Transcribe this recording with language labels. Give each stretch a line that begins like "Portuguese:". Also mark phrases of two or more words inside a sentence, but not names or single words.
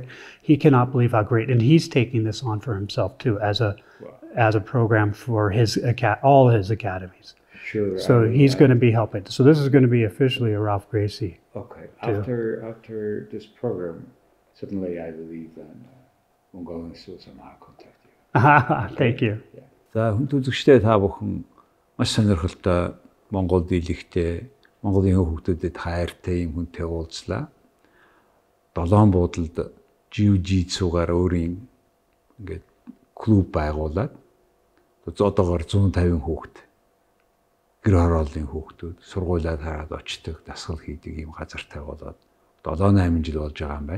English: He cannot believe how great, and he's taking this on for himself too as a program for all his academies. Sure. So he's going to be helping. So this is going to be officially a Ralph Gracie. Okay. After this program, certainly I believe that Mongolian will somehow contact you. Thank you.
Mongolian: За хүн үзэгчдээ та бүхэн маш сонирхолтой Монгол дийлэгтэй Монголын хүүхдүүдэд хайртай юм хүнтэй уулзлаа. 7 буудалд jiu-jitsu-гаар өөрийн ингээд клуб байгуулад одоогоор 150 хүүхэд гэр хорооллын хүүхдүүд сургуулиуд хараад очдог, дасгал хийдэг юм газартай болоод 7-8 жил болж байгаа юм байна.